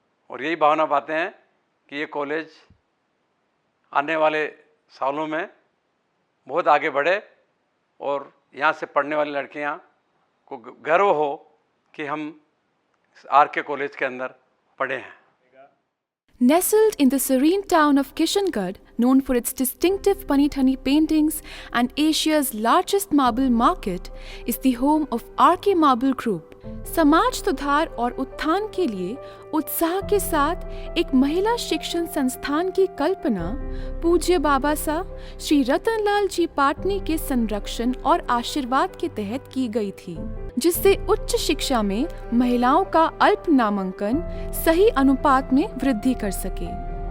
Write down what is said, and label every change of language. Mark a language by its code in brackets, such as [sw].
[hi] और यही भावना बातें हैं कि ये कॉलेज आने वाले सालों में बहुत आगे बढ़े और यहाँ से पढ़ने वाली लड़कियाँ को गर्व हो कि हम आर.के. कॉलेज के अंदर पढ़े हैं। [en] Nestled in the serene town of Kishangarh, known for its distinctive Panithani paintings and Asia's largest marble market, is the home of R.K. Marble Group. [hi] समाज सुधार और उत्थान के लिए उत्साह के साथ एक महिला शिक्षण संस्थान की कल्पना पूज्य बाबा साहब श्री रतनलाल जी पाटनी के संरक्षण और आशीर्वाद के तहत की गई थी, जिससे उच्च शिक्षा में महिलाओं का अल्प नामांकन सही अनुपात में वृद्धि कर सके।